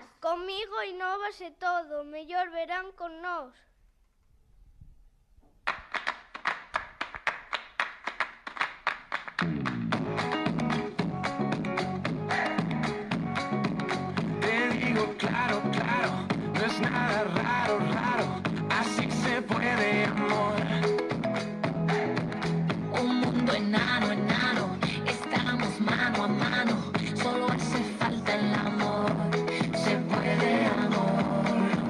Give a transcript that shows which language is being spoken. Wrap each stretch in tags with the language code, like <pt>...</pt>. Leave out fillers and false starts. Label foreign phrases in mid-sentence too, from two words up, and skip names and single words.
<gl>Comigo innovase todo, mellor verán con nós.</gl> <es>Claro, claro, no es nada raro, raro, así se puede, amor. Un mundo enano, enano, estamos mano a mano, solo hace falta el amor, se puede, amor.</es>